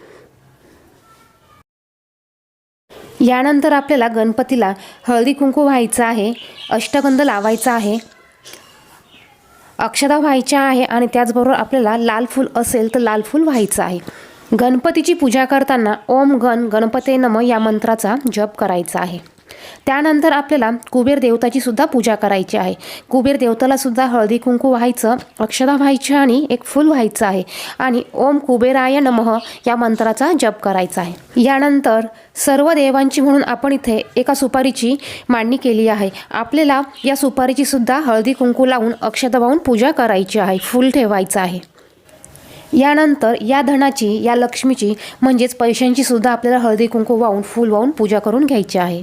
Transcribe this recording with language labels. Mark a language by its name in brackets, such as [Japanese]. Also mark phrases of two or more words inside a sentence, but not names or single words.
[Marathi] यानंतर आपल्याला गणपतीला हळदी कुंकू व्हायचं आहे, अष्टगंध लावायचा आहे, अक्षता व्हायच्या आहे आणि त्याचबरोबर आपल्याला लाल फूल असेल तर लाल फूल व्हायचं आहे. गणपतीची पूजा करताना [Sanskrit] ओम गण गणपते नमः [Marathi] या मंत्राचा जप करायचा आहे. त्यानंतर आपल्याला कुबेर देवताची सुद्धा पूजा करायची आहे. कुबेर देवताला सुद्धा हळदी कुंकू व्हायचं, अक्षता व्हायची आणि एक फूल व्हायचं आहे आणि [Sanskrit] ओम कुबेराय नमः [Marathi] या मंत्राचा जप करायचा आहे. यानंतर सर्व देवांची म्हणून आपण इथे एका सुपारीची मांडणी केली आहे. आपल्याला या सुपारीची सुद्धा हळदी कुंकू लावून अक्षता वाहून पूजा करायची आहे, फूल ठेवायचं आहे. यानंतर या धनाची, या लक्ष्मीची म्हणजेच पैशांची सुद्धा आपल्याला हळदी कुंकू वाहून, फूल वाहून पूजा करून घ्यायची आहे.